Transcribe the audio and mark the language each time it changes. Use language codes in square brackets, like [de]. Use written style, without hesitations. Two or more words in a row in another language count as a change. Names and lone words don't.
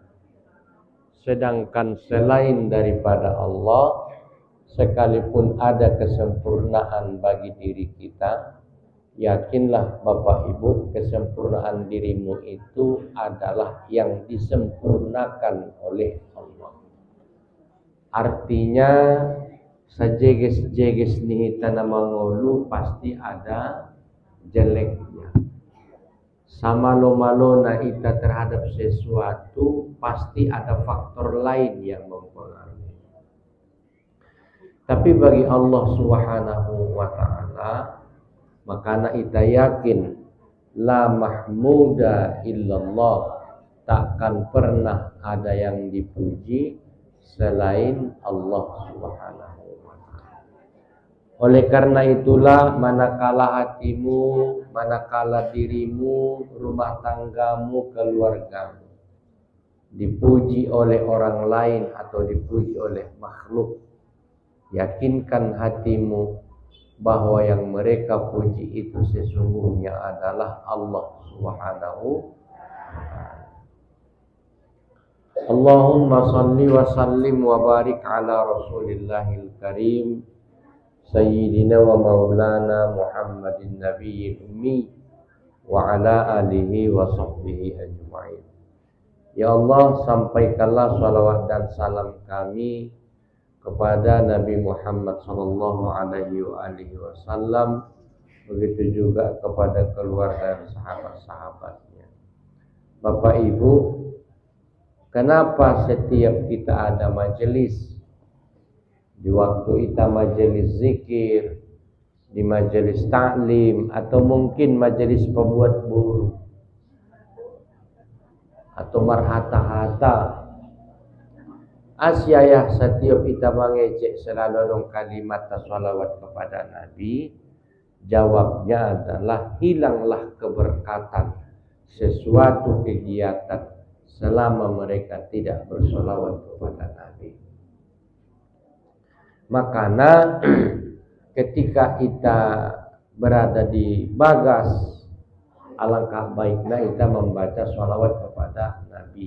[id] Sedangkan selain daripada Allah, sekalipun ada kesempurnaan bagi diri kita, yakinlah Bapak Ibu, kesempurnaan dirimu itu adalah yang disempurnakan oleh Allah. Artinya [bbc] sajeges-jeges nihita mangolu [id] pasti ada jeleknya. Sama [bbc] lo-malona ita [id] terhadap sesuatu pasti ada faktor lain yang mempengaruhi. Tapi bagi Allah [ar] سبحانه وتعالى, [bbc] makana ita [id] yakin [ar] لا محمود إلا الله, [id] takkan pernah ada yang dipuji selain Allah [ar] سبحانه وتعالى. [id] Oleh karena itulah, manakala hatimu, manakala dirimu, rumah tanggamu, keluargamu dipuji oleh orang lain atau dipuji oleh makhluk, yakinkan hatimu bahwa yang mereka puji itu sesungguhnya adalah Allah [ar] سبحانه وتعالى. اللهم صل وسلم وبارك على رسول الله الكريم سيدنا ومولانا محمد النبي الأمي وعلى آله وصحبه أجمعين. [id] Ya Allah, sampaikanlah salawat dan salam kami kepada Nabi Muhammad [ar] صلى الله عليه وسلم, [id] begitu juga kepada keluarga dan sahabat-sahabatnya. Bapak Ibu, kenapa setiap kita ada majelis? Di waktu kita majelis zikir, di majelis ta'lim, atau mungkin majelis pembuat buruh, atau marhata-hata, asyayah setiap kita mengejek selalu kalimat salawat kepada Nabi. Jawabnya adalah hilanglah keberkatan sesuatu kegiatan selama mereka tidak bersolawat kepada Nabi. Makanya ketika kita berada di bagas, alangkah baiknya kita membaca sholawat kepada Nabi.